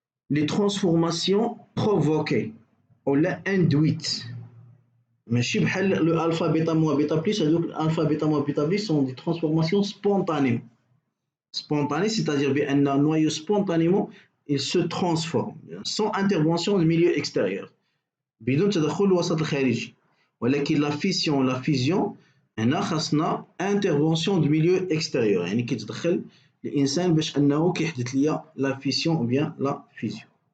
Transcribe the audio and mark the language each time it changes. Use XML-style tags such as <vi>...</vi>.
<fr>Les transformations provoquées ou induites. Mais le alpha, bêta, moins bêta plus, alpha, bêta, moins bêta plus sont des transformations spontanées. Spontanées, c'est-à-dire qu'un noyau spontanément il se transforme sans intervention du milieu extérieur.</fr> <ar>بدون تدخل الوسط الخارجي. ولكن</ar> <fr>la fusion</fr> <ar>هنا خاصنا</ar> <fr>intervention du milieu extérieur.</fr> <ar>يعني كيتدخل الانسان باش انه كيحدث ليا</ar> <fr>la fission ou bien la fusion.</fr>